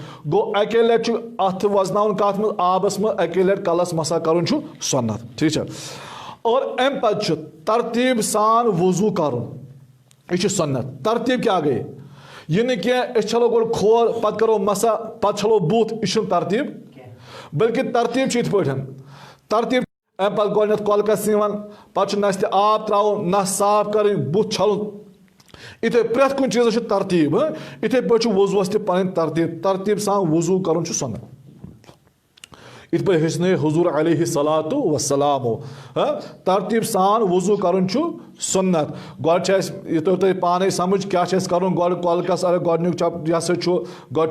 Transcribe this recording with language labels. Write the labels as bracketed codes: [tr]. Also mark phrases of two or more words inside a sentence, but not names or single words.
[ks] گوٚو 1 لٹہِ چھُ اَتھٕ وزناوُن کتھ منٛز, آبس منٛز, 1 لٹہِ کلس مسا کرُن چھُ سُنت. ٹھیٖک چھا؟ اور امہِ پتہٕ چھُ ترتیٖب سان وضوٗ کرُن. یہِ چھُ سُنت. ترتیٖب کیٛاہ گٔے؟ یہِ نہٕ کینٛہہ أسۍ چھلو گۄڈٕ کھور, پتہٕ کرو مسا, پتہٕ چھلو بُتھ, یہِ چھُنہٕ ترتیٖب. بلکہ ترتیب چھ پہ ترتیب ام پہ گۄڈنیٚتھ کۄلکس پتہٕ چھُ نستہِ آب تراوُن نس صاف کرٕنۍ بُتھ چھلُن اتھے پرٛٮ۪تھ کُنہِ چیٖزس چھِ ترتیب اتھے پٲٹھۍ چھُ وضوٗوس تہِ پنٕنۍ ترتیب سان وضوٗ کرُن چھُ سنت اتھ پٲٹھۍ ہیٚچھنٲے حضوٗر علیہ الصلوۃ والسلام ترتیب سان وضوٗ کرُن چھُ سنت گۄڈٕ چھِ اَسہِ یہِ توٚر تۄہہِ پانے سمجھ کیٛاہ چھُ اَسہِ کرُن گۄڈٕ کۄلکس اگر گۄڈنیُک یہِ ہسا چھُ گۄڈٕ